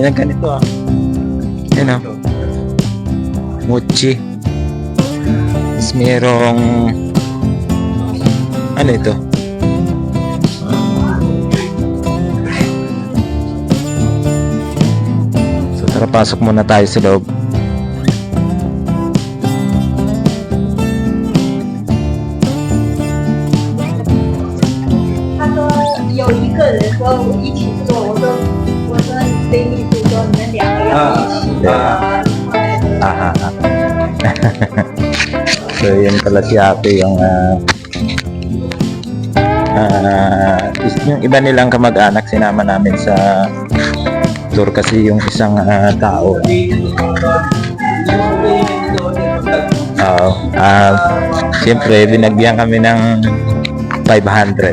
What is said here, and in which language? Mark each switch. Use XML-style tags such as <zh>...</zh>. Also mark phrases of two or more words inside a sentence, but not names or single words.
<tl>Ganito ah. Yan ah. Mochi. Tapos merong ano ito? So tara, pasok muna tayo sa loob.</tl> <zh>有一个人说我一起做，我说对秘书说你们两个要一起做。</zh> <tl>So yun pala si ate yung yung iba nilang kamag-anak sinama namin sa tour kasi yung isang tao. Siyempre binagyan kami ng 500.</tl>